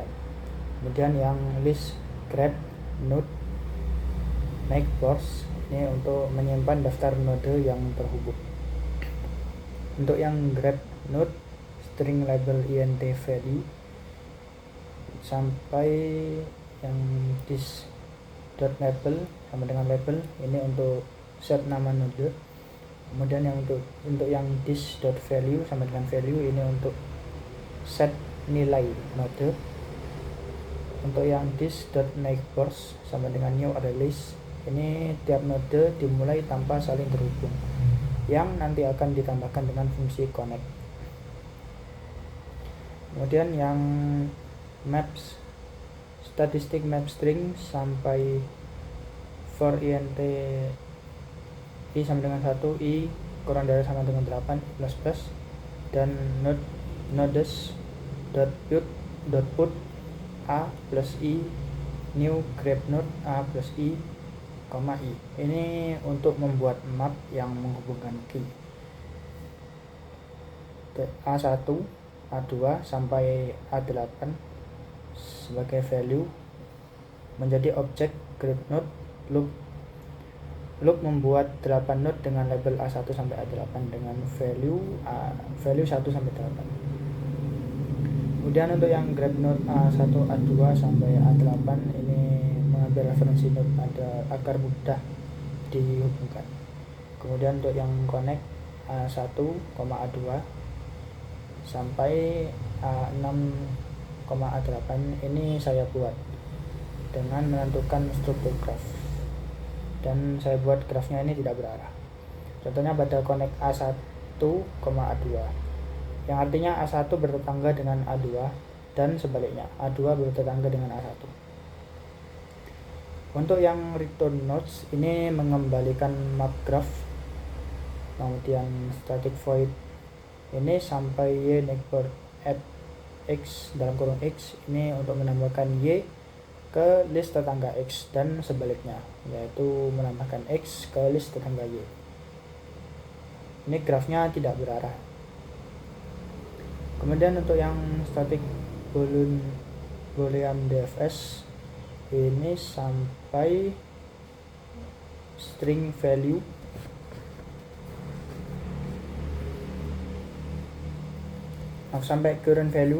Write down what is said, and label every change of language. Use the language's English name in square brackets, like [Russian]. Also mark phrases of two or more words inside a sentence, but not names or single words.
[Indonesian] Kemudian yang [English] list grab node neighbors [Indonesian] ini untuk menyimpan daftar node yang terhubung. Untuk yang [English] grab node string label int value [Indonesian] sampai yang [English] this dot label [Indonesian] sama dengan label ini untuk set nama node. Kemudian yang untuk yang [English] this dot value [Indonesian] sama dengan value ini untuk set nilai node. Untuk yang [English] this dot neighbors [Indonesian] sama dengan [English] new array list [Indonesian] ini tiap node dimulai tanpa saling terhubung yang nanti akan ditambahkan dengan fungsi connect. Kemudian yang maps statistik [English] map string [Indonesian] sampai [English] for int i [Indonesian] sama dengan 1, i kurang dari sama dengan 8 [English] plus plus, [Indonesian] dan [English] nodes put a plus i new grab node a plus i, i. [Indonesian] Ini untuk membuat map yang menghubungkan key A1, A2 sampai A8 sebagai value menjadi objek [English] grab node loop [Indonesian] membuat 8 node dengan label A1 sampai A8 dengan value 1 sampai 8. Kemudian untuk yang [English] grab node [Indonesian] A1, A2 sampai A8 ini mengambil referensi node agar mudah dihubungkan. Kemudian untuk yang connect A1, A2 sampai A6, A8 ini saya buat dengan menentukan struktur graph. Dan saya buat grafnya ini tidak berarah. Contohnya pada connect A1, A2 yang artinya A1 bertetangga dengan A2 dan sebaliknya A2 bertetangga dengan A1. Untuk yang [English] return nodes [Indonesian] ini mengembalikan map graph. Kemudian [English] static void [Indonesian] ini sampai y [English] neighbor at x [Indonesian] dalam kurung x ini untuk menambahkan y ke list tetangga X dan sebaliknya, yaitu menambahkan X ke list tetangga Y. Ini grafnya tidak berarah. Kemudian untuk yang [English] static boolean DFS [Indonesian] ini sampai [English] string value [Indonesian] sampai [English] current value.